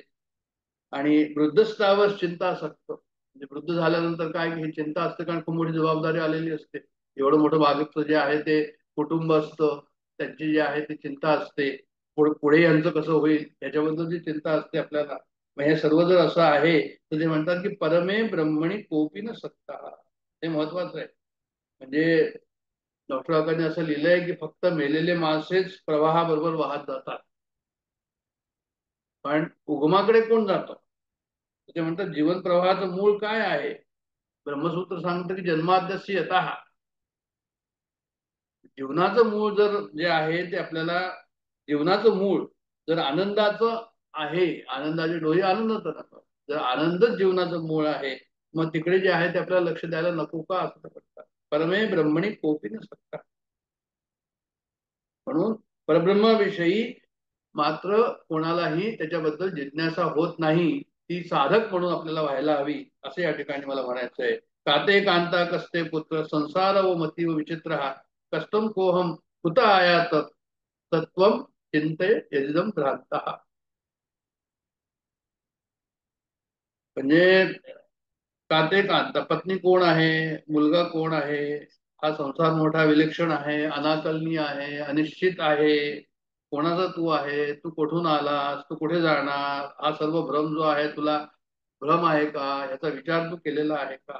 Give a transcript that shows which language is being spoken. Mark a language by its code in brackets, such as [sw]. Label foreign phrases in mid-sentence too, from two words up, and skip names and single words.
[mr] आणि वृद्धस्थावर चिंता असतं म्हणजे वृद्ध झाल्यानंतर काय ही चिंता असते कारण खूप मोठी जबाबदारी आलेली असते. एवढं मोठं बागेचं जे आहे ते कुटुंब असतं, त्यांची जी आहे ती चिंता असते. पुढे यांचं कसं होईल याच्याबद्दलची चिंता असते आपल्याला. मग हे सर्व जर असं आहे तर ते म्हणतात की [sa] परमे ब्रह्मणी कोपी न सक्ता. [mr] हे महत्वाचं आहे. म्हणजे डॉक्टर काकांनी असं लिहिलंय की फक्त मेलेले माणसेच प्रवाहाबरोबर वाहत जातात, पण उगमाकडे कोण जातं. ते म्हणतात जीवन प्रवाहाचं मूळ काय आहे. ब्रह्मसूत्र सांगतं की [sa] जन्माद्यस्य यतः. [mr] जीवनाचं मूळ जर जे आहे ते आपल्याला जीवनाचं मूळ जर आनंदाचं आहे, आनंदाचे डोळे आनंदात राहतात. जर आनंदच जीवनाचं मूळ आहे मग तिकडे जे आहे ते आपल्याला लक्ष द्यायला नको का असं म्हणतात. [sa] परमे ब्रह्मणी कोपी न सक्ता. [mr] म्हणून परब्रह्माविषयी मात्र कोणालाही त्याच्याबद्दल जिज्ञासा होत नाही. ती साधक म्हणून आपल्याला व्हायला हवी असे या ठिकाणी मला म्हणायचं आहे. [sa] काते कांता कस्ते पुत्र संसार व मती व विचित्र हा कष्टम कोहम कुत आयात तत्वम चिंते यदिदम भ्रांत. [mr] म्हणजे [sa] काते कांता [mr] पत्नी कोण आहे, मुलगा कोण आहे, हा संसार मोठा विलक्षण आहे, अनाकलनीय आहे, अनिश्चित आहे. कोणाचा तू आहे, तू कुठून आलास, तू कुठे जाणार, हा सर्व भ्रम जो आहे तुला भ्रम आहे का, याचा विचार तू केलेला आहे का.